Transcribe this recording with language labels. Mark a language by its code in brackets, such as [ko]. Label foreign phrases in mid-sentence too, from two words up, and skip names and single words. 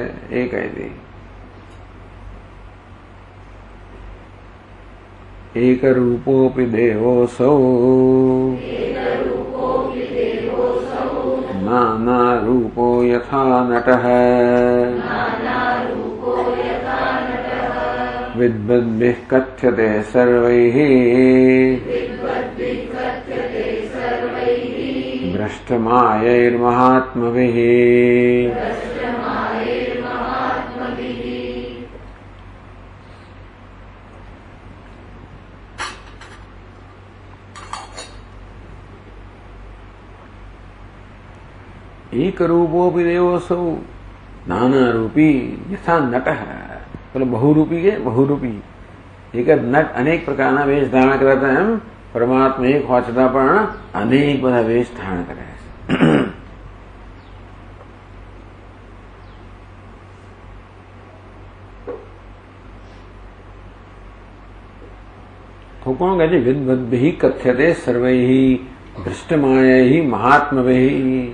[gu] એ કહી દે [sa] એક રૂપોપી દેવોસૌ નાના રૂપો યથા નટઃ વિદ્વદ્ભિઃ કથ્યતે સર્વૈઃ ભ્રષ્ટમાયૈર્મહાત્મભિઃ. एक रूपोपि देवोसौ नाना रूपी यथा नट. [gu] બોલે બહુરૂપી કે બહુરૂપી એક જ નટ અનેક પ્રકારના વેશ ધારણ કરે છે. એમ પરમાત્મા એક હોવા છતાં પણ અનેક બધા વેશ ધારણ કરે છે. તો કોણ કહે છે [sa] વિદ્વદ્ભિઃ કથ્યતે સર્વૈઃ ભ્રષ્ટમાયૈઃ મહાત્મભિઃ.